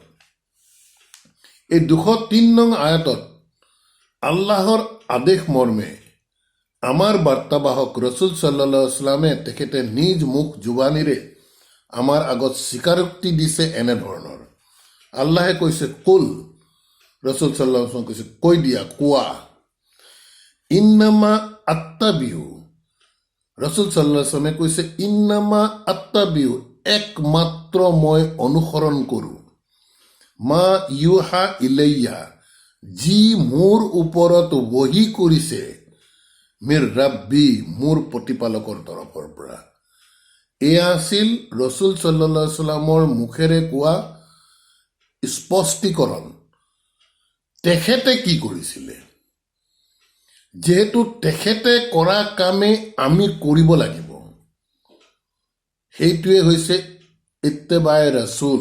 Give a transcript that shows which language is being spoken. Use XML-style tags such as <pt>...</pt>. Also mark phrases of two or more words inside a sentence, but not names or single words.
<as>এই ২০৩ নং আয়াতত আল্লাহৰ আদেশ মৰ্মে আমাৰ বাৰ্তাবাহক ৰচুল</as> <ar>صلى الله عليه وسلم</ar> <as>তেখেতে নিজ মুখ জুবানীৰে আমাৰ আগত স্বীকাৰোক্তি দিছে এনেধৰণৰ। আল্লাহে কৈছে কুল, ৰচুল</as> <ar>صلى الله عليه وسلم</ar> <as>কৈছে কৈ দিয়া, কোৱা,</as> <ar>إنما أتبع,</ar> <as>ৰচুল</as> <ar>صلى الله عليه وسلم</ar> <as>কৈছে</as> <ar>إنما أتبع,</ar> <as>একমাত্ৰ মই অনুসৰণ কৰোঁ,</as> <ar>ما يوحى إلي,</ar> <as>যি মোৰ ওপৰত ৱহী কৰিছে,</as> <ar>من ربي,</ar> <as>মোৰ প্ৰতিপালকৰ তৰফৰ পৰা। এয়া আছিল ৰচুল</as> <ar>صلى الله عليه وسلم</ar> <as>মুখেৰে কোৱা স্পষ্টীকৰণ। তেখেতে কি কৰিছিলে, যিহেতু তেখেতে কৰা কামে আমি কৰিব লাগিব, সেইটোৱে হৈছে</as> <ar>اتباع الرسول.</ar>